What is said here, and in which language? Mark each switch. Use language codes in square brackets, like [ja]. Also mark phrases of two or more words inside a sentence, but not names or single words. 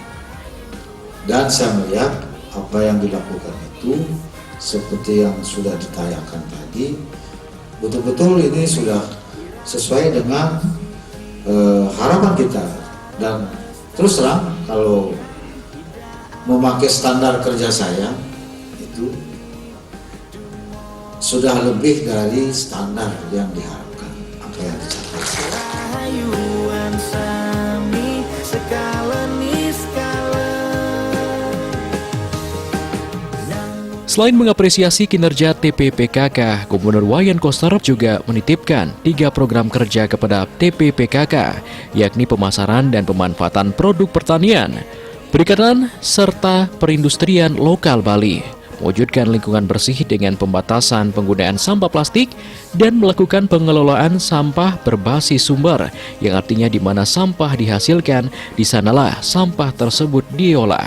[id] Dan saya melihat apa yang dilakukan itu seperti yang sudah ditayangkan tadi, betul-betul ini sudah sesuai dengan harapan kita. Dan terus terang kalau memakai standar kerja saya itu sudah lebih dari standar yang diharapkan, apa yang dicapai. [ban] Rahayuan sami skala niskala. [id] Selain mengapresiasi kinerja TPPKK, Gubernur Wayan Koster juga menitipkan 3 program kerja kepada TPPKK, yakni pemasaran dan pemanfaatan produk pertanian, perikanan, serta perindustrian lokal Bali, mewujudkan lingkungan bersih dengan pembatasan penggunaan sampah plastik, dan melakukan pengelolaan sampah berbasis sumber, yang artinya di mana sampah dihasilkan, di sanalah sampah tersebut diolah.